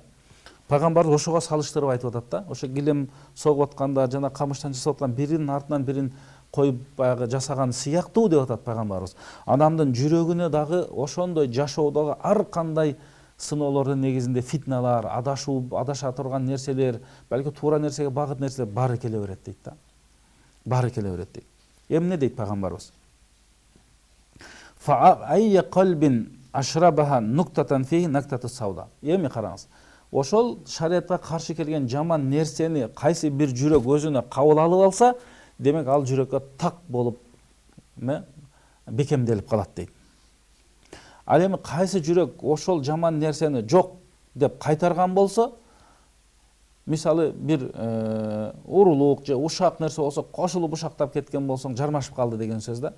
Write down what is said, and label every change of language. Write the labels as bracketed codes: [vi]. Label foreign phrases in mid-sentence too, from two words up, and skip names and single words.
[ky] Пайгамбарыбыз ошого салыштырып айтып атат да. Ошо килем согуп атканда жана камыштан жасалып аткан биринин артынан бирин коюп баягы жасаган сыяктуу деп атат пайгамбарыбыз. Адамдын жүрөгүнө дагы ошондой жашоодогу ар кандай сыноолордун негизинде фитналар, адаша турган нерселер, балки туура нерсеге багыт нерселер баары келе берет дейт да. Баары келе берет дейт. Эмне дейт пайгамбарыбыз? [ar] فأي قلب أشربها نكتة في نكتة سوداء. [ky] Эми караңыз. Ошол шариатка каршы келген жаман нерсени кайсы бир жүрөк өзүнө кабыл алып алса, демек ал жүрөккө так болуп бекемделип калат дейт. Ал эми кайсы жүрөк ошол жаман нерсени жок деп кайтарган болсо, мисалы бир урулук же ушак нерсе болсо, кошулуп ушактап кеткен болсоң, жармашып калды деген сөз да.